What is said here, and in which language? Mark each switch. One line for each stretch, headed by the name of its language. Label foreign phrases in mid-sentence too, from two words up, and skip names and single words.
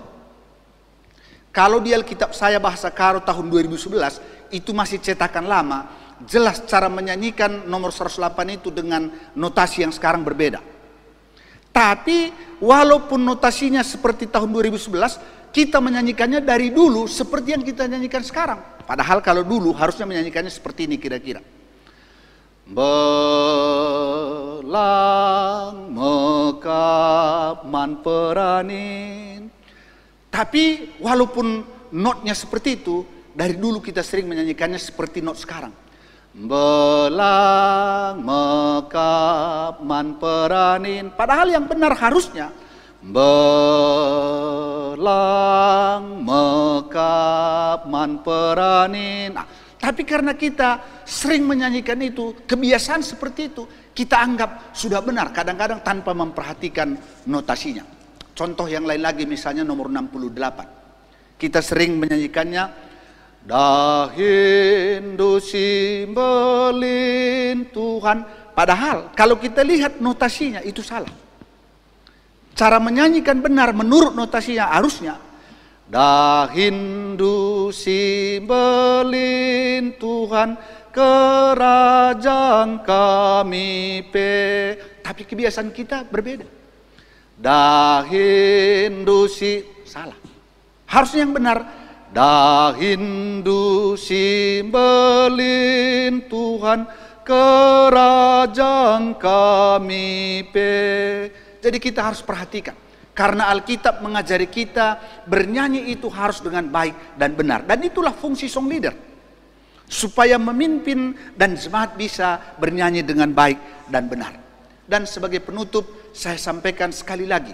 Indonesian: Kalau di Alkitab saya bahasa Karo tahun 2011 itu masih cetakan lama, jelas cara menyanyikan nomor 108 itu dengan notasi yang sekarang berbeda. Tapi walaupun notasinya seperti tahun 2011, kita menyanyikannya dari dulu seperti yang kita nyanyikan sekarang. Padahal kalau dulu harusnya menyanyikannya seperti ini kira-kira.
Batak Karo: Belang mekap man peranin.
Indonesian: Tapi walaupun notnya seperti itu, dari dulu kita sering menyanyikannya seperti not sekarang.
Batak Karo: Belang mekap man peranin.
Indonesian: Padahal yang benar harusnya
Batak Karo: belang mekap man peranin.
Indonesian: Nah, tapi karena kita sering menyanyikan itu, kebiasaan seperti itu, kita anggap sudah benar, kadang-kadang tanpa memperhatikan notasinya. Contoh yang lain lagi misalnya nomor 68. Kita sering menyanyikannya,
Batak Karo: dahindu simbelin Tuhan.
Indonesian: Padahal kalau kita lihat notasinya itu salah. Cara menyanyikan benar menurut notasinya harusnya,
Batak Karo: dahindu simbelin Tuhan kerajaan kami pe.
Indonesian: Tapi kebiasaan kita berbeda.
Batak Karo: Dahindu si salah.
Indonesian: Harusnya yang benar,
Batak Karo: dahindu simbelin Tuhan kerajaan kami pe.
Indonesian: Jadi kita harus perhatikan. Karena Alkitab mengajari kita bernyanyi itu harus dengan baik dan benar. Dan itulah fungsi
English: song leader.
Indonesian: Supaya memimpin dan jemaat bisa bernyanyi dengan baik dan benar. Dan sebagai penutup saya sampaikan sekali lagi.